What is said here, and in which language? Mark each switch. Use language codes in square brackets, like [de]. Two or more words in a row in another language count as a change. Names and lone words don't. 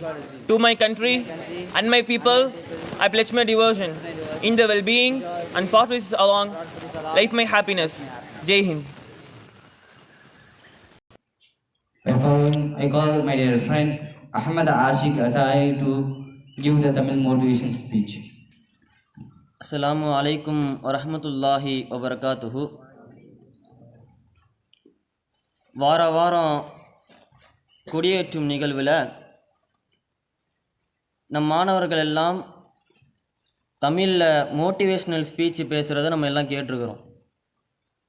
[en] To my country and my people, I pledge my devotion in the well-being and pathways along life my happiness. Jai Hind. By following, I call my dear friend Ahmad Ashik Atai to give the Tamil motivation speech. [ar] السلام عليكم ورحمة الله وبركاته. [ta] வாரம் கொடியேற்றும் நிகழ்வில் நம் மாணவர்கள் எல்லாம் தமிழில் [en] motivational speech [ta] பேசுகிறத நம்ம எல்லாம் கேட்டிருக்கிறோம்.